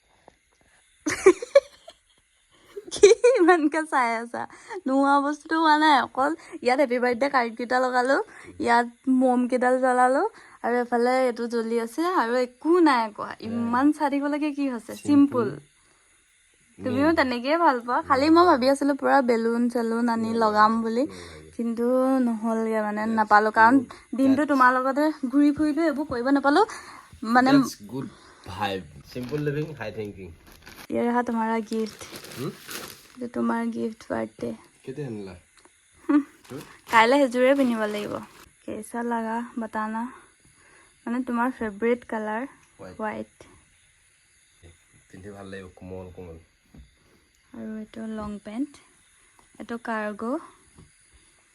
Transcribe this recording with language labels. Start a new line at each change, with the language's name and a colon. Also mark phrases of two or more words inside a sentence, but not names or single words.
Assamese: কি ইমানকৈ চাই আছা নোহোৱা বস্তুটো হোৱা নাই অকল ইয়াত
English: happy birthday
Assamese: কাৰ্ডকেইটা লগালোঁ ইয়াত মমকেইডাল জ্বলালোঁ আৰু এফালে এইটো জ্বলি আছে আৰু একো নাই কোৱা ইমান চাই থাকিবলৈকে কি হৈছে চিম্পুল তুমিও তেনেকেই ভাল পোৱা খালি মই ভাবি আছিলোঁ পূৰা বেলুন চেলুন আনি লগাম বুলি কিন্তু নহ'লগৈ মানে নাপালোঁ কাৰণ দিনটো তোমাৰ লগতে ঘূৰি ফুৰিলোঁ এইবোৰ কৰিব নাপালোঁ মানে
English: good vibe simple living high thinking
Hindi: ये रहा तुम्हारा गिफ्ट जो तुम्हारा गिफ्ट बर्थडे
Assamese: কেতিয়া আনিলা কাইলৈ সেইযোৰে পিন্ধিব লাগিব কেইচা লাগা बताना মানে তোমাৰ
English: favourite colour white
Assamese: পিন্ধি ভাল লাগিব কোমল কোমল আৰু এইটো
English: long pant
Assamese: এইটো কাৰ্গো